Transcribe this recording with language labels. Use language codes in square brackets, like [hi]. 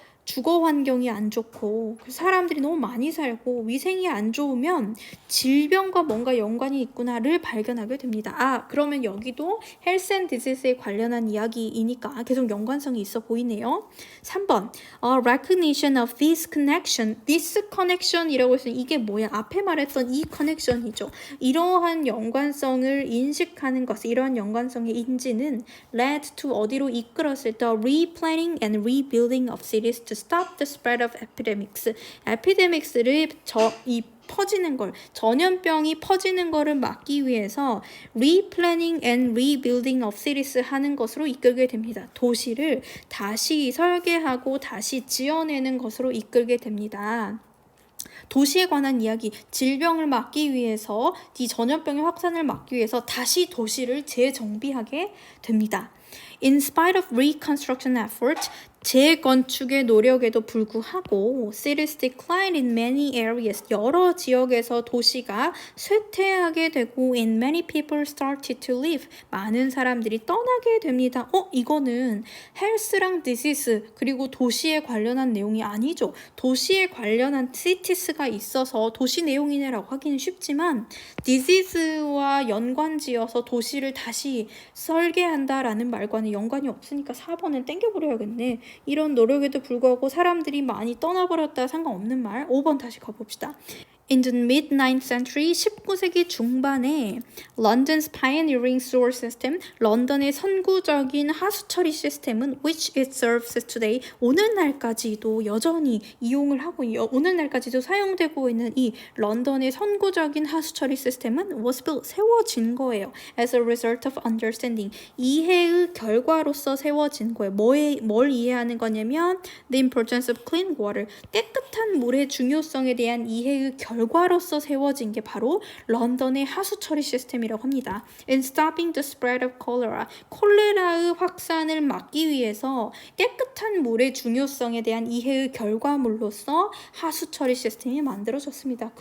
[ko] 주거 환경이 안 좋고 사람들이 너무 많이 살고 위생이 안 좋으면 질병과 뭔가 연관이 있구나를 발견하게 됩니다. 아, 그러면 여기도 헬스 앤 디지즈에 관련한 이야기이니까 계속 연관성이 있어 보이네요. 3번 [en] recognition of this connection [ko] 이라고 해서 이게 뭐야? 앞에 말했던 이 connection이죠. 이러한 연관성을 인식하는 것, 이러한 연관성의 인지는 [en] led to [ko] 어디로 이끌었을 때 [en] replanning and rebuilding of cities to stop the spread of epidemics. [ko] 에피데믹스를 퍼지는 걸, 전염병이 퍼지는 거를 막기 위해서 [en] replanning and rebuilding of cities [ko] 하는 것으로 이끌게 됩니다. 도시를 다시 설계하고 다시 지어내는 것으로 이끌게 됩니다. 도시에 관한 이야기, 질병을 막기 위해서, 이 전염병의 확산을 막기 위해서 다시 도시를 재정비하게 됩니다. [en] In spite of reconstruction efforts, [ko] 재건축의 노력에도 불구하고 [en] cities declined in many areas. [ko] 여러 지역에서 도시가 쇠퇴하게 되고 [en] and many people started to leave. [ko] 많은 사람들이 떠나게 됩니다. 이거는 헬스랑 디시스 그리고 도시에 관련한 내용이 아니죠. 도시에 관련한 cities가 있어서 도시 내용이네라고 하기는 쉽지만 디시스와 연관지어서 도시를 다시 설계한다라는 말과는 연관이 없으니까 4번은 땡겨버려야겠네. 이런 노력에도 불구하고 사람들이 많이 떠나버렸다 상관없는 말. 5번 다시 가봅시다. [en] In the mid-9th century, [ko] 19세기 중반에 [en] London's pioneering sewer system, [ko] 런던의 선구적인 하수 처리 시스템은 [en] which it serves today, [ko] 오늘날까지도 여전히 이용을 하고 오늘날까지도 사용되고 있는 이 런던의 선구적인 하수 처리 시스템은 [en] was built, [ko] 세워진 거예요. [en] As a result of understanding, [ko] 이해의 결과로서 세워진 거예요. 뭘 이해하는 거냐면 [en] the importance of clean water, [ko] 깨끗한 물의 중요성에 대한 이해의 결과로서 세워진 게 바로 런던의 하수 처리 시스템이라고 합니다. [en] In stopping the spread of cholera, [ko] 콜레라의 확산을 막기 위해서 깨끗한 물의 중요성에 대한 이해의 결과물로서 하수 처리 시스템이 만들어졌습니다.